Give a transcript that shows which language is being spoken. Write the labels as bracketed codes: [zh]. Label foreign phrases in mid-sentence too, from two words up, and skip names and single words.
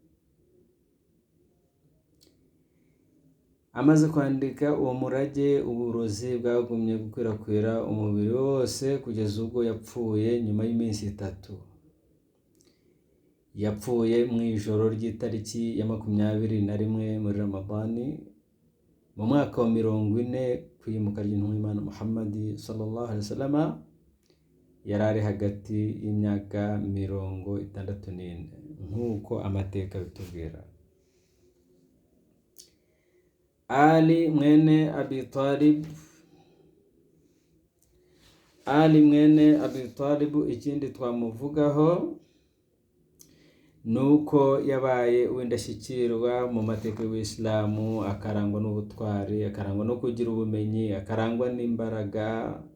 [rw] Amaze kwandika uwo murage, uburozi bwagumye gukwirakwira umubiri wose kugeza ubwo yapfuye nyuma y'iminsi 3. Yapfuye mu ijoro ry'itariki ya 21 muri Ramadani mu mwaka wa 40 kwimuka ry'intumwa y'Imana Muhammad [ar] صلى الله عليه وسلم. [rw] Yari ari hagati y'imyaka 64 nk'uko amateka bitubwira. Ali mwene Abi Talib, ikindi twamuvugaho nuko yabaye uw'indashyikirwa mu mateka y'Ubuislamu, akarangwa n'ubutwari, akarangwa no kugira ubumenyi, akarangwa n'imbaraga.